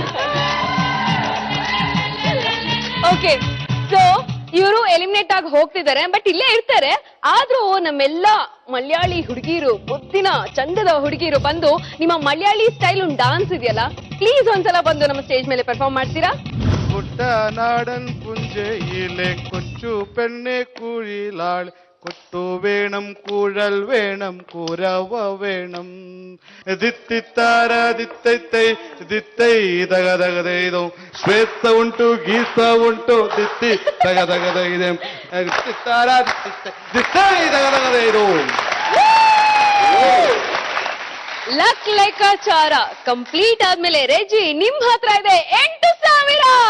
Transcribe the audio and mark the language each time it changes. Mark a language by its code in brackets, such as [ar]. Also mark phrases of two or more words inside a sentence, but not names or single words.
[en] Okay, so [kn] ಇವರು ಎಲಿಮಿನೇಟ್ ಆಗಿ ಹೋಗ್ತಿದ್ದಾರೆ, ಬಟ್ ಇಲ್ಲೇ ಇರ್ತಾರೆ. ಆದ್ರೂ ನಮ್ಮೆಲ್ಲ ಮಲಯಾಳಿ ಹುಡುಗಿರು, ಮುದ್ದಿನ ಚಂದದ ಹುಡುಗಿರು ಬಂದು ನಿಮ್ಮ ಮಲಯಾಳಿ [en] style dance [kn] ಇದೆಯಲ್ಲ, ಪ್ಲೀಸ್ ಒಂದ್ಸಲ ಬಂದು ನಮ್ಮ ಸ್ಟೇಜ್ ಮೇಲೆ ಪರ್ಫಾರ್ಮ್ ಮಾಡ್ತೀರಾ? [ml] കുട്ടനാടൻ പുഞ്ചയിലെ കൊച്ചു പെണ്ണെ കുഴിലാൾ കൊട്ടു വേണം കുഴൽ വേണം കുരവ വേണം ദിത്തിത്താര ദിത്തൈ ദിത്തൈ തകതകതൈതോ ശ്വേത ഉണ്ട് ഗീത ഉണ്ട് ദിത്തി തകതകതൈതേ ദിത്താര ദിത്തൈ തകതകതൈത്. [kn] ಲಕ್ ಲೆಕ್ಕಾಚಾರ ಕಂಪ್ಲೀಟ್ ಆದ್ಮೇಲೆ ರೆಜಿ ನಿಮ್ ಹತ್ರ ಇದೆ 8,000.